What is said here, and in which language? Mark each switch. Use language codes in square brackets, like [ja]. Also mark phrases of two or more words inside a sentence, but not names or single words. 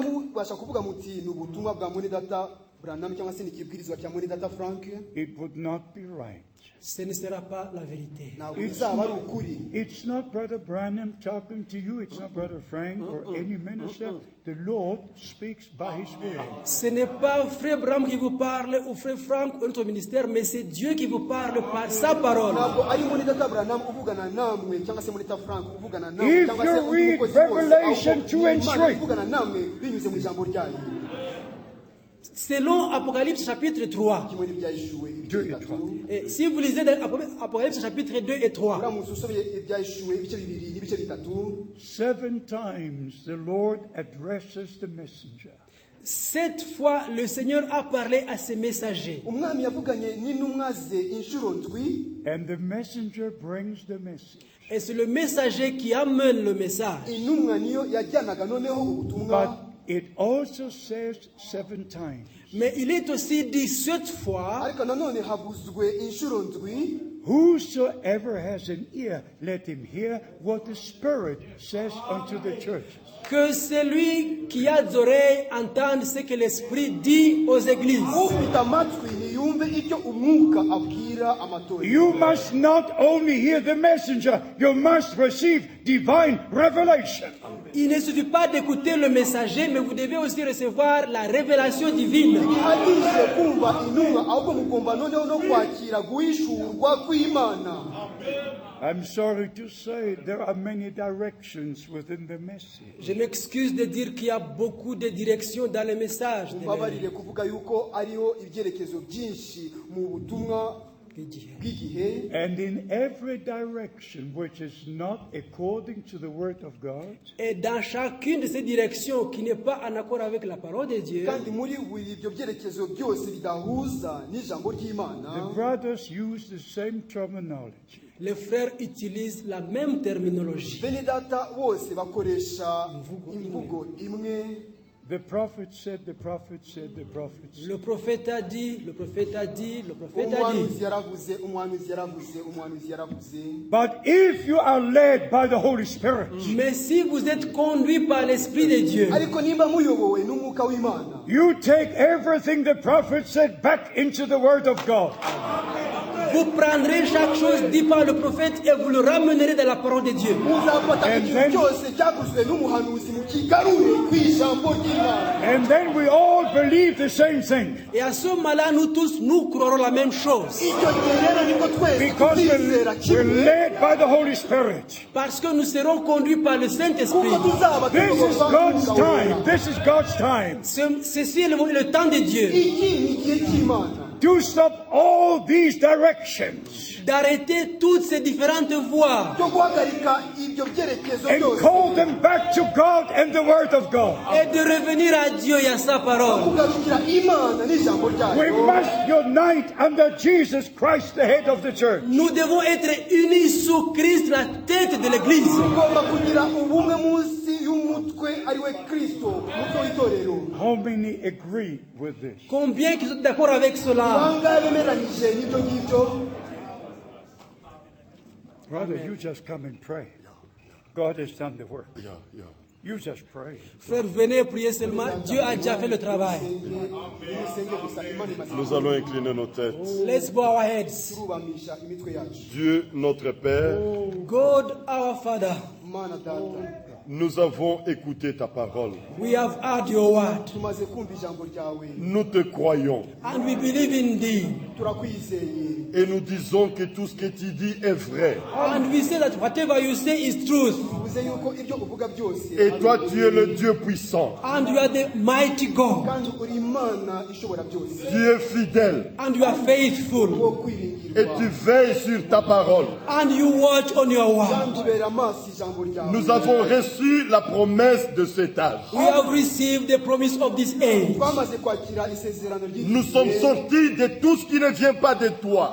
[rw] mubasha kuvuga muti ni ubutumwa bwa mwene data Branham cyangwa se ni ikibwirizwa cya mwene data Frank, [en] it would not be right. [fr] ce ne sera pas la vérité. [rw] ntabwo bizaba ari ukuri. [en] It's not Brother Branham talking to you. It's not Brother Frank or any minister. The Lord speaks by His word. [fr] Ce n'est pas Frère Branham qui vous parle ou Frère Frank ou notre ministère, mais c'est Dieu qui vous parle par sa parole. [rw] ntabwo ari mwene data Branham uvugana namwe cyangwa se mwene data Frank uvugana namwe [en] If [rw] cyangwa se [en] you [rw] undi [en] read [rw] mukozi wose, [en] Revelation [rw] ahubwo [en] 2 [rw] ni [en] and [rw] Imana [en] 3. [rw] ivugana namwe binyuze mu ijambo ryayo. [fr] Selon Apocalypse chapitre 3, [rw] kimwe n'ibyahishuwe ibice [fr] Deux et [rw] bitatu. [fr] trois. et si vous lisez dans Apocalypse chapitre 2 et 3, [rw] uramutse usomye ibyahishuwe ibice bibiri n'ibice bitatu, [en] 7 times the Lord addresses the messenger. [fr] 7 fois le Seigneur a parlé à ses messagers. [rw] umwami yavuganye n'intumwa ze inshuro ndwi, [en] And the messenger brings the message. [fr] Et c'est le messager qui amène le message. [rw] intumwa niyo yajyanaga noneho ubutumwa. [en] But it also says 7 times. [fr] Mais il est aussi dit 7 fois, [rw] ariko nanone havuzwe inshuro ndwi, [en] Whosoever has an ear, let him hear what the Spirit says unto the churches. [fr] que celui qui a des oreilles entende ce que l'Esprit dit aux églises. [rw] ufite amatwi niyumve icyo umwuka abwira amatorero. [en] You must not only hear the messenger, you must receive divine revelation. [fr] Il ne suffit pas d'écouter le messager, mais vous devez aussi recevoir la révélation divine. [rw] ntihagije kumva intumwa ahubwo mugomba noneho no kwakira guhishurwa kw'imana. [en] I'm sorry to say there are many directions within the message. [fr] Je m'excuse de dire qu'il y a beaucoup de directions dans le message. [rw] mbabarire kuvuga yuko ariho ibyerekezo byinshi mu butumwa bw'igihe, [en] And in every direction which is not according to the word of God, [fr] Et dans chacune de ces directions qui n'est pas en accord avec la parole de Dieu, [rw] kandi muri buri ibyo byerekezo byose bidahuza n'ijambo [en] the [rw] ry'imana, [en] brothers use the same terminology. [fr] les frères utilisent la même terminologie. [rw] bene data bose bakoresha imvugo imwe. [en] The prophet said, the prophet said, the prophet said. [fr] Le prophète a dit, le prophète a dit, le prophète a dit. [rw] umwanuzi yaravuze umwanuzi yaravuze umwanuzi yaravuze. [en] But if you are led by the Holy Spirit, [fr] Mais si vous êtes conduit par l'Esprit de Dieu, [rw] ariko nimba muyobowe n'umwuka w'Imana, [en] you take everything the prophet said back into the Word of God. [fr] vous prendrez chaque chose dit par le prophète et vous le ramènerez dans la parole de Dieu. [rw] muzafata [en] And [rw] ikintu [en] then- [rw] cyose cyavuzwe n'umuhanuzi mukigarure kw'ijambo ry'Imana. [en] And then we all believe the same thing. [fr] Et à ce moment-là, nous tous, nous croirons la même chose. [rw] Icyo gihe rero niko twese [en] Because [rw] tuzizera [en] we're [rw] kimwe, [en] led by the Holy Spirit. [fr] Parce que nous serons conduits par le Saint-Esprit. [rw] kuko tuzaba [en] This is [rw] tuyoborwa [en] God's [rw] n'umwuka [en] time. [rw] wera. [en] This is God's time. [fr] Ceci est le temps de Dieu. [rw] Iki ni igihe cy'Imana [en] To stop all these directions [fr] D'arrêter toutes ces différentes voies [rw] cyo guhagarika ibyo byerekezo [en] and [rw] byose, [en] call them back to God and the Word of God. [fr] et de revenir à Dieu et à sa parole. [rw] kugarukira Imana n'ijambo [en] We [rw] ryayo. [en] must unite under Jesus Christ, the head of the church. [fr] Nous devons être unis sous Christ, la tête de l'Église. [rw] Tugomba kugira ubumwe munsi y'umutwe ari we Kristo, umutwe w'itorero. [en] How many agree with this? [fr] Combien qui sont d'accord avec cela? [rw] Bangahe bemeranyije n'ibyo ngibyo? [en] Brother, you just come and pray. God has done the work. Yeah, yeah. You just pray. [fr] Frère, venez prier seulement. Dieu a déjà fait le travail. [rw] Musenge gusa, Imana imaze [fr] Nous allons incliner nos têtes. [en] Let's bow our heads. [rw] kurubamisha imitwe yacu. [fr] Dieu, notre Père, [en] God, our Father, [rw] Mana data, [fr] nous avons écouté ta parole. [en] we have heard your word [rw] tumaze kumva ijambo ryawe, [fr] Nous te croyons [en] and we believe in thee. [rw] turakwizeye, [fr] et nous disons que tout ce que tu dis est vrai. [en] And we say that whatever you say is truth. [rw] tuvuze yuko ibyo uvuga byose [fr] Et [rw] ari [fr] toi, [rw] ukuri. [fr] tu es le Dieu puissant. [en] And you are the mighty God. [rw] kandi uri Imana ishobora byose, [fr] Tu es fidèle [en] And you are faithful. [rw] wo [fr] et [rw] kwiringirwa, [fr] tu veilles sur ta parole. [en] And you watch on your word. [rw] kandi ubera amaso ijambo ryawe. [fr] Nous avons reçu la promesse de cet âge. [en] We have received the promise of this age. [rw] twamaze kwakira isezerano [fr] Nous sommes [rw] ry'igihe, [fr] sortis de tout ce qui ne vient pas de toi.